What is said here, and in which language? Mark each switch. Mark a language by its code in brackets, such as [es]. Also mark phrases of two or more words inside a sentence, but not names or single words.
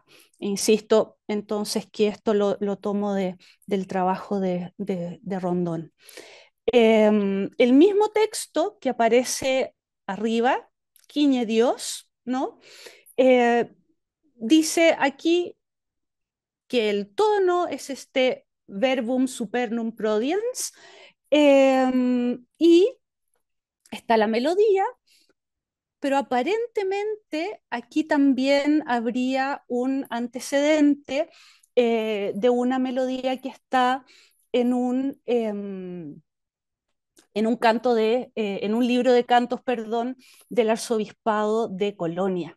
[es] Insisto, entonces, que esto lo tomo del trabajo de Rondón. El mismo texto que aparece arriba, Quiñe Dios, ¿no? Eh, dice aquí que el tono es este [la] verbum supernum prodiens, [es] y está la melodía, pero aparentemente aquí también habría un antecedente de una melodía que está en en un en un libro de cantos, perdón, del arzobispado de Colonia.